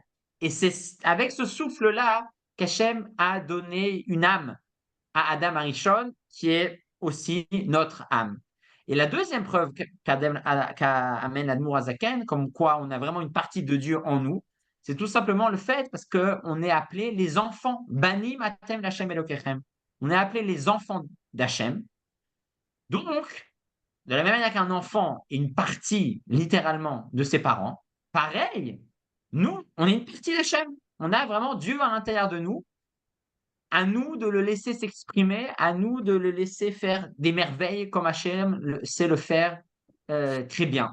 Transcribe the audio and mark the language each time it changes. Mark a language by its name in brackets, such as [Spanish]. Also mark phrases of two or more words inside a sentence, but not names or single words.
[French] Et c'est avec ce souffle-là qu'Hachem a donné une âme à Adam Arishon, qui est aussi notre âme. Et la deuxième preuve qu'amène l'Admour Azaken, comme quoi on a vraiment une partie de Dieu en nous, c'est tout simplement le fait parce qu'on est appelé les enfants. [Hebrew] Banim atem l'Hachem Elokechem. [French] On est appelé les enfants d'Hachem. Donc, de la même manière qu'un enfant est une partie, littéralement, de ses parents, pareil, nous, on est une partie d'Hachem. On a vraiment Dieu à l'intérieur de nous. À nous de le laisser s'exprimer, à nous de le laisser faire des merveilles comme Hachem sait le faire très bien.